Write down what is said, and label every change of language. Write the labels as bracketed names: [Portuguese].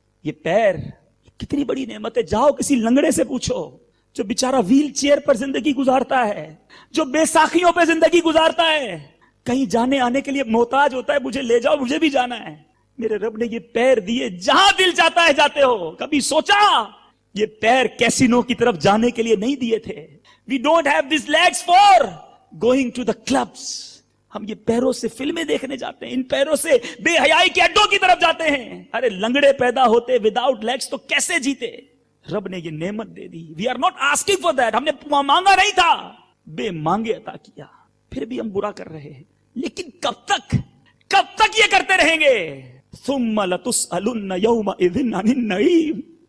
[Urdu] یہ پیر کتنی بڑی نعمت ہے. جاؤ کسی لنگڑے سے پوچھو جو بیچارہ ویل چیئر پر زندگی گزارتا ہے, جو بے ساکھیوں پہ زندگی گزارتا ہے, کہیں جانے آنے کے لیے محتاج ہوتا ہے, مجھے لے جاؤ مجھے بھی جانا ہے. میرے رب نے یہ پیر دیے, جہاں دل جاتا ہے جاتے ہو. کبھی سوچا یہ پیر کیسینو کی طرف جانے کے لیے نہیں دیے تھے. [English] We don't have these legs for going to the clubs. [Urdu] ہم یہ پیروں سے فلمیں دیکھنے جاتے ہیں, ان پیروں سے بے حیائی کے اڈوں کی طرف جاتے ہیں. ارے لنگڑے پیدا ہوتے [English] without legs [Urdu] تو کیسے جیتے؟ رب نے یہ نعمت دے دی. [English] we are not asking for that, [Urdu] ہم نے مانگا نہیں تھا, بے مانگے عطا کیا. پھر بھی ہم برا کر رہے ہیں. لیکن کب تک یہ کرتے رہیں گے؟ [Arabic] ثم لتسألن یومئذ عن النعیم.